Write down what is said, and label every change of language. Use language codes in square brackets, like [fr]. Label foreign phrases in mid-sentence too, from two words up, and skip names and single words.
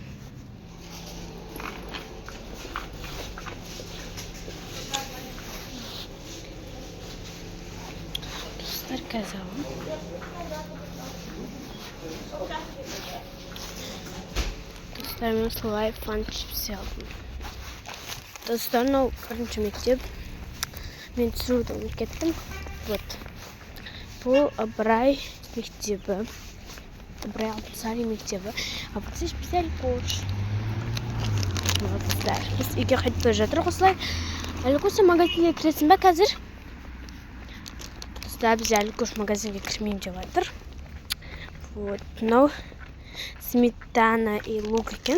[kk] Достар, қазір мен солай фан чипсы алдым. Достар, мынау бірінші мектеп. Мен түсіруді ұмытып кеттім. Вот. Бұл Ыбырай мектебі. Ыбырай Алтынсарин мектебі. [ru] А вот здесь взяли коуч. [kk] Достар, біз үйге қайтып бара жатырмыз осылай. Әлі көрсе магазинге кіресің бе қазір? Достар, біз әлі көрсе магазинге кірмеймін деп жатыр. Вот, мынау [ru] сметана и лук [kk] екен.